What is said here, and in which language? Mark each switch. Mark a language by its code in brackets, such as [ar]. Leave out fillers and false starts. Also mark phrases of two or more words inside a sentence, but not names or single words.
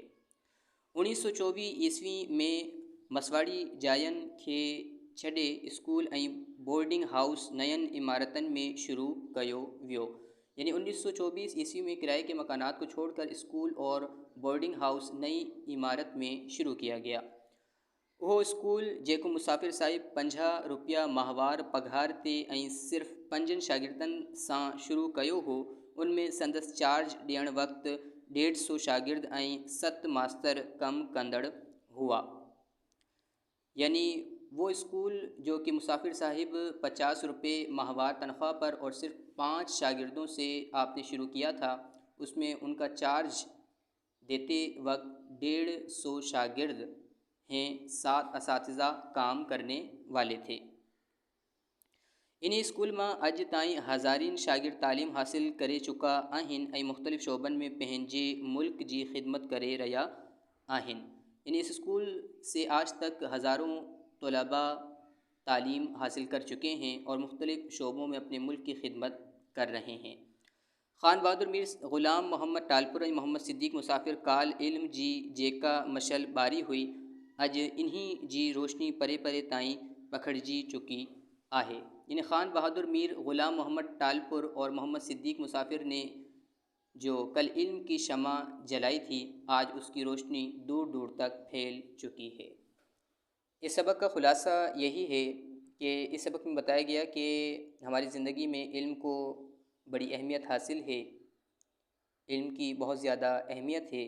[sd] 1924 ईस्वी में मसवाड़ी जायन खे छॾे स्कूल ऐं [en] boarding house [sd] नयन इमारतन में शुरू कयो वियो। [ur] یعنی 1924 عیسوی میں کرائے کے مکانات کو چھوڑ کر اسکول اور [en] boarding house [ur] نئی عمارت میں شروع کیا گیا. [sd] वो स्कूल जेको मुसाफ़िर साहिब 50 रुपया माहवार पघार ते ऐं सिर्फ़ 5 शागिर्दनि सां शुरू कयो हो, उनमें संदसि चार्ज ॾियण वक़्तु 150 शागिर्द ऐं 7 मास्तर कम कंदड़ हुआ। [ur] یعنی وہ اسکول جو کہ مسافر صاحب 50 روپے ماہوار تنخواہ پر اور صرف 5 شاگردوں سے آپ نے شروع کیا تھا، اس میں ان کا چارج دیتے وقت 150 شاگرد ہیں، 7 اساتذہ کام کرنے والے تھے. [sd] इन स्कूल में अज ताईं हज़ारीन शागिर्द तालीम हासिल करे चुका आहिनि ऐं मुख़्तलिफ़ शोबन में पंहिंजे मुल्क जी ख़िदमत करे रहिया आहिनि। [ur] اس اسکول سے آج تک ہزاروں طلبہ تعلیم حاصل کر چکے ہیں اور مختلف شعبوں میں اپنے ملک کی خدمت کر رہے ہیں. [sd] ख़ान बहादुर मीर ग़ुलाम मोहम्मद टालपुर ऐं मोहम्मद सिद्दीक़ मुसाफ़िर काल इल्म जी जेका मशल बारी हुई, अज इन्हीं जी रोशनी परे परे ताईं पखड़जी चुकी आहे। [ur] ان خان بہادر میر غلام محمد ٹالپور اور محمد صدیق مسافر نے جو کل علم کی شمع جلائی تھی، آج اس کی روشنی دور دور تک پھیل چکی ہے. اس سبق کا خلاصہ یہی ہے کہ اس سبق میں بتایا گیا کہ ہماری زندگی میں علم کو بڑی اہمیت حاصل ہے، علم کی بہت زیادہ اہمیت ہے.